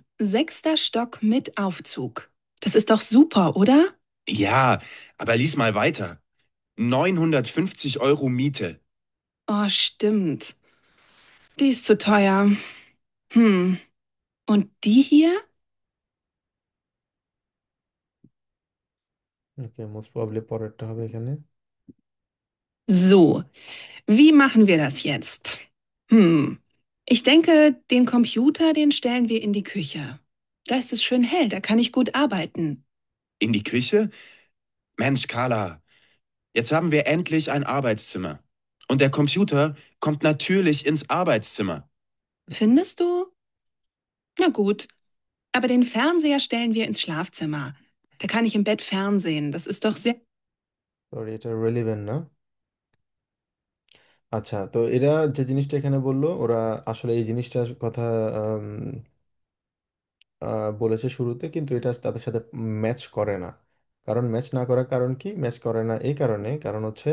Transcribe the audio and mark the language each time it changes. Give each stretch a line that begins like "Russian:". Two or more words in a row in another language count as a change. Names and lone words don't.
German: Sechster Stock mit Aufzug. Das ist doch super, oder? Ja, aber lies mal weiter. 950 € Miete. Oh, stimmt. Die ist zu teuer. Hm. Und die hier?
Bangla: ওকে,
English: most probably
Bangla: পরেরটা হবে এখানে।
German: So, wie machen wir das jetzt? Ich denke, den Computer, den stellen wir in die Küche. Da ist es schön hell, da kann ich gut arbeiten. In die Küche? Mensch, Carla, jetzt haben wir endlich ein Arbeitszimmer. Und der Computer kommt natürlich ins Arbeitszimmer. Findest du? Na gut, aber den Fernseher stellen wir ins Schlafzimmer. Da kann ich im Bett fernsehen. Das ist doch sehr.
Bangla: সরি, এটা রেলিভেন্ট না। আচ্ছা, তো এরা যে জিনিসটা এখানে বললো, ওরা আসলে এই জিনিসটার কথা আম, বলেছে শুরুতে, কিন্তু এটা তাদের সাথে ম্যাচ করে না। কারণ ম্যাচ না করার কারণ কি? ম্যাচ করে না এই কারণে, কারণ হচ্ছে,